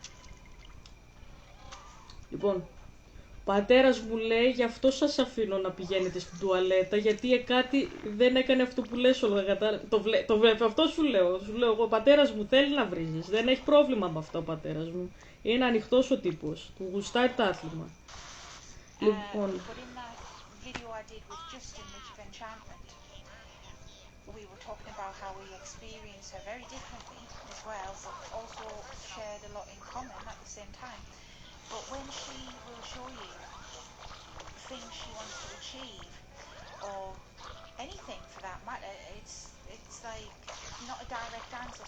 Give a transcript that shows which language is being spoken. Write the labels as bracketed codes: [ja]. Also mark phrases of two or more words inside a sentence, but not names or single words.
[el] Λοιπόν, ο πατέρας μου λέει, γι' αυτό σας αφήνω να πηγαίνετε στην τουαλέτα, γιατί Εκάτη δεν έκανε αυτό που λες όλα, το βλέπει, αυτό σου λέω, ο πατέρας μου θέλει να βρίζεις, δεν έχει πρόβλημα με αυτό ο πατέρας μου. Είναι ανοιχτός ο τύπος, του γουστάει το άθλημα. Λοιπόν, [en] But in that video I did with Justin, Witch of Enchantment, we were talking about how we experience her very differently as well, but also shared a lot in common at the same time. But when she will show you things she wants to achieve, or anything for that matter, it's like not a direct answer.